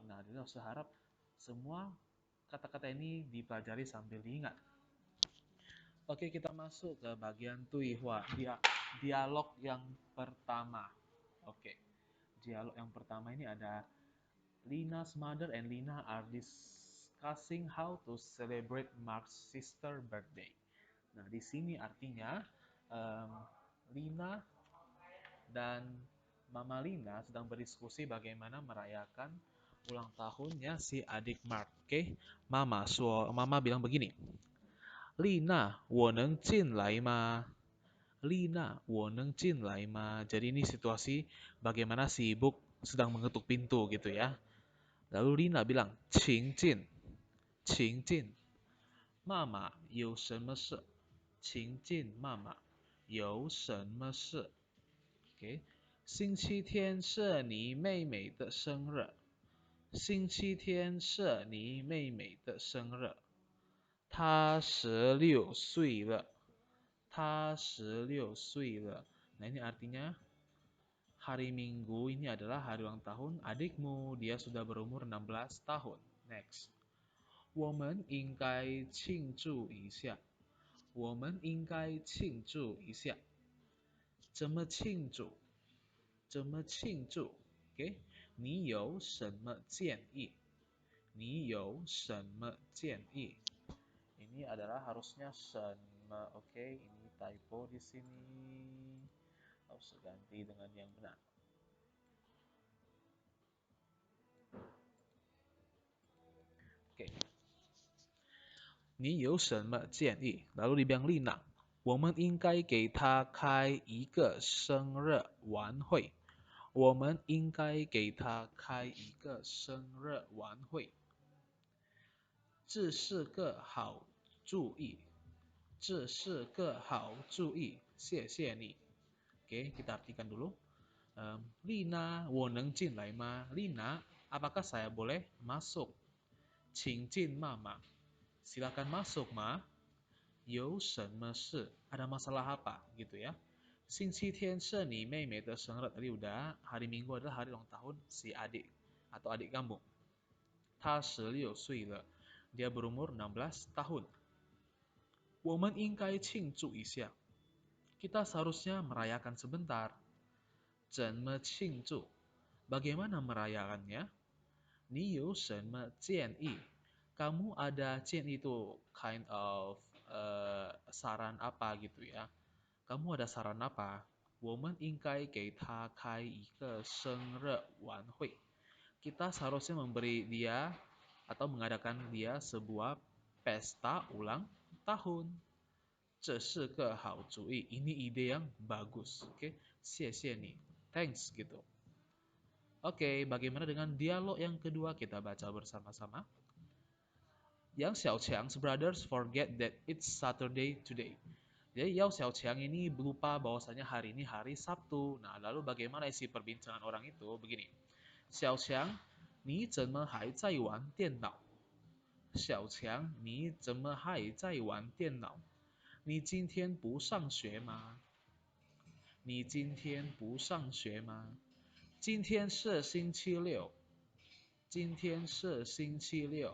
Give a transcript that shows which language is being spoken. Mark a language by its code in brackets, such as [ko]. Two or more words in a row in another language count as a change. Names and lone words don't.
[id] Nah, jadi saya harap semua kata-kata ini dipelajari sambil diingat. Oke, kita masuk ke bagian Tuihua, dialog yang pertama. Oke, dialog yang pertama ini ada [en] Lina's mother and Lina are discussing how to celebrate Mark's sister birthday. [id] Nah, di sini artinya Lina dan Mama Lina sedang berdiskusi bagaimana merayakan ulang tahunnya si adik Mark. Oke, Mama bilang begini. Lina, [zh] 我能进来吗? Lina, 我能进来吗? [id] Jadi ini situasi bagaimana si ibu sedang mengetuk pintu gitu ya. Lalu Lina bilang, [zh] 请进,请进. Mama, 有什么事? 请进, Mama, 有什么事? [id] Oke. [zh] 星期天是你妹妹的生日。星期天是你妹妹的生日。他16岁了. Ta 16岁了. [id] Nah, ini artinya hari Minggu ini adalah hari ulang tahun adikmu. Dia sudah berumur 16 tahun. Next. [zh] 我们应该庆祝一下. 我们应该庆祝一下. 怎么庆祝? 怎么庆祝? Oke. 你有什么建议? 你有什么建议? [id] Ini adalah harusnya shenme. Oke, ini typo di sini. Harus ganti dengan yang benar. Oke. [zh] 你有什么建议? [id] Lalu dibilang Lina, [zh] 我们应该给他开一个生日晚会。我们应该给他开一个生日晚会。这是个好主意。这是个好主意。谢谢你. [id] Oke, kita artikan dulu. Lina, [zh] 我能进来吗? [id] Lina, apakah saya boleh masuk? [zh] 请进妈妈. [id] Silakan masuk, Ma. [zh] 有什么事? [id] Ada masalah apa? Gitu ya. [zh] 星期天是你妹妹的生日. [id] Tadi udah, hari Minggu adalah hari ulang tahun si adik atau adik kamu. [zh] 她16岁了. [id] Dia berumur 16 tahun. [zh] 我们应该庆祝一下. [id] Kita seharusnya merayakan sebentar. [zh] 怎么庆祝? [id] Bagaimana merayakannya? [zh] 你有什么建议? [id] Kamu ada 建议 itu [en] kind of [id] saran apa gitu ya. Kamu ada saran apa? [zh] 我们应该给他开一个生日晚会。 [id] Kita seharusnya memberi dia atau mengadakan dia sebuah pesta ulang tahun. [zh] 这是个好主意. [id] Ini ide yang bagus. Oke, [zh] 谢谢你. [id] Thanks gitu. Oke, bagaimana dengan dialog yang kedua? Kita baca bersama-sama. [en] Yang Xiaoqiang's brothers forget that it's Saturday today. [id] Jadi Yao Xiaoqiang ini lupa bahwasanya hari ini hari Sabtu. Nah, lalu bagaimana isi perbincangan orang itu? Begini. [zh] 小强，你怎么还在玩电脑？小强，你怎么还在玩电脑？你今天不上学吗？你今天不上学吗？今天是星期六。今天是星期六。